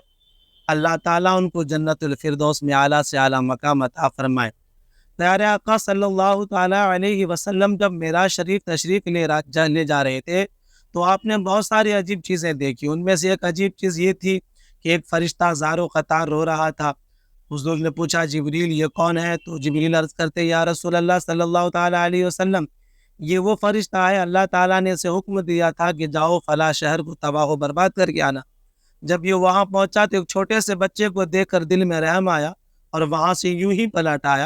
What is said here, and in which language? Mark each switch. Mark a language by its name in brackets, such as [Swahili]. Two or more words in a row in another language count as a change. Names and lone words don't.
[Urdu] اللہ تعالیٰ ان کو جنت الفردوس میں اعلیٰ سے اعلیٰ مقام عطا فرمائے۔ پیارے آقا [Arabic] صلی اللہ تعالیٰ علیہ وسلم [Urdu] جب معراج شریف تشریف لے جا رہے تھے تو آپ نے بہت ساری عجیب چیزیں دیکھی۔ ان میں سے ایک عجیب چیز یہ تھی کہ ایک فرشتہ زار و قطار رو رہا تھا۔ حضور نے پوچھا جبریل یہ کون ہے؟ تو جبریل عرض کرتے [Arabic] یا رسول اللہ صلی اللہ تعالیٰ علیہ وسلم، [Urdu] یہ وہ فرشتہ ہے، اللہ تعالیٰ نے اسے حکم دیا تھا کہ جاؤ فلاں شہر کو تباہ و برباد کر کے آنا۔ جب یہ وہاں پہنچا تو ایک چھوٹے سے بچے کو دیکھ کر دل میں رحم آیا اور وہاں سے یوں ہی پلٹ آیا۔